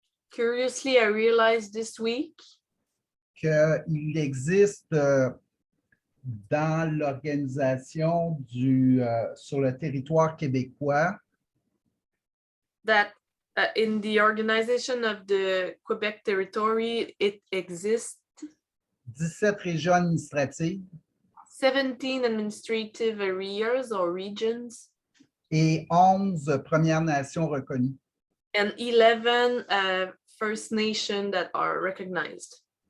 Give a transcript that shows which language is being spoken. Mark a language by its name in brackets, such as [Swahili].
[English] Curiously, I realized this week [French] qu'il existe dans l'organisation sur le territoire québécois [English] that in the organization of the Quebec territory, it exists [French] 17 régions administratives [English] 17 administrative areas or regions [French] et 11 Premières Nations reconnues. [English] and 11 First Nations that are recognized.